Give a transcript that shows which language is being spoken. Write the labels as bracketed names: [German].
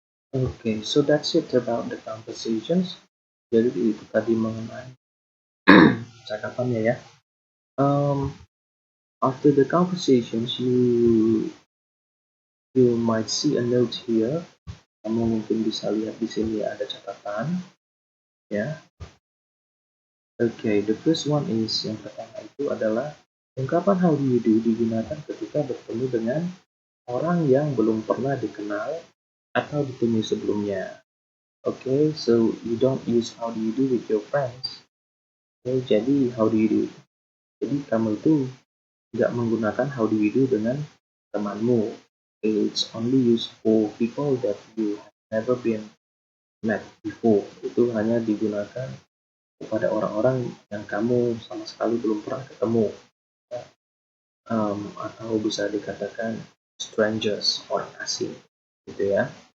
[English] Okay, so that's it about the conversations. [Indonesian] Jadi itu tadi mengenai cakapannya ya. [English] After the conversations, you might see a note here. [Indonesian] Kamu mungkin bisa lihat di sini ada catatan, ya. [English] Okay, the first one is, [Indonesian] yang pertama itu adalah ungkapan [English] how do you do [Indonesian] digunakan ketika bertemu dengan orang yang belum pernah dikenal atau ditemui sebelumnya. [English] Okay, so you don't use how do you do with your friends. Okay, jadi how do you do? [Indonesian] Jadi kamu itu nggak menggunakan [English] how do you do [Indonesian] dengan temanmu. [English] It's only used for people that you have never been met before. [Indonesian] Itu hanya digunakan kepada orang-orang yang kamu sama sekali belum pernah ketemu. Atau bisa dikatakan strangers, orang asing. Gitu ya.